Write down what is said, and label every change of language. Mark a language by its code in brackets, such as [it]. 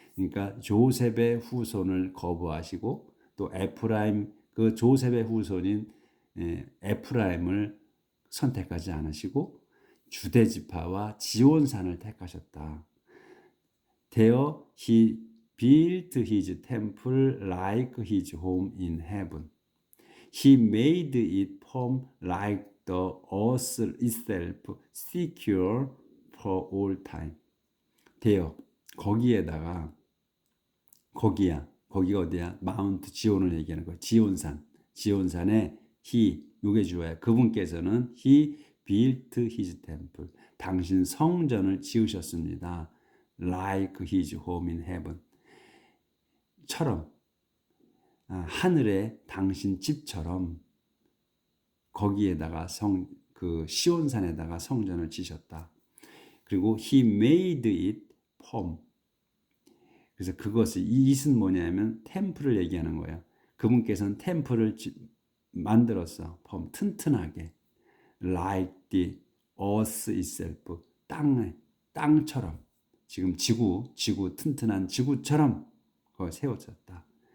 [ko] 그러니까 조셉의 후손을 거부하시고 또 에프라임 그 조셉의 후손인 에프라임을 선택하지 않으시고 주대 지파와 지온산을 택하셨다. [en] There he built his temple like his home in heaven. He made it firm like the earth itself, secure for all time. [ko] There, 거기에다가 거기가 어디야? 마운트 지온을 얘기하는 거야. 지온산에 he, 요게 주어야. 그분께서는 [en] he built his temple. [ko] 당신 성전을 지으셨습니다. [en] Like his home in heaven. [ko] 처럼 하늘의 당신 집처럼 거기에다가 그 시온산에다가 성전을 지셨다. 그리고 [en] he made it firm. [ko] 그래서 그것을 이 it은 뭐냐면 템플을 얘기하는 거예요. 그분께서는 템플을 만들었어. [en] firm, [ko] 튼튼하게. [en] Like the earth itself. [ko] 땅처럼. 지금 지구 튼튼한 지구처럼 그걸 세웠었다.